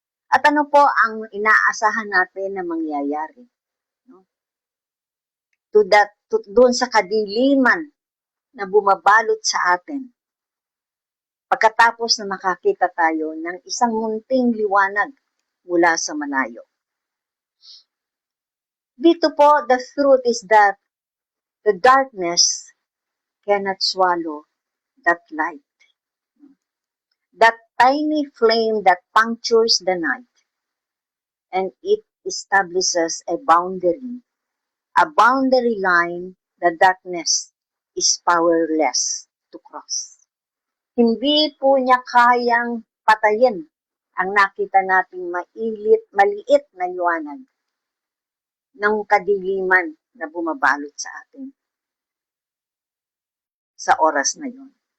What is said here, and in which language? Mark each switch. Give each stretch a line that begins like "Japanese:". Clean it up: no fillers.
Filipino: At ano po ang inaasahan natin na mangyayari? Doon sa kadiliman na bumabalot sa atin, pagkatapos na makakita tayo ng isang munting liwanag mula sa malayo. Dito po,
English: the truth is that the darkness cannot swallow that light. That tiny flame that punctures the night, and it establishes a boundary line the darkness is powerless to cross.
Filipino: Hindi po niya kayang patayin ang nakita nating maliit na liwanag ng kadiliman na bumabalot sa atin sa oras na yun.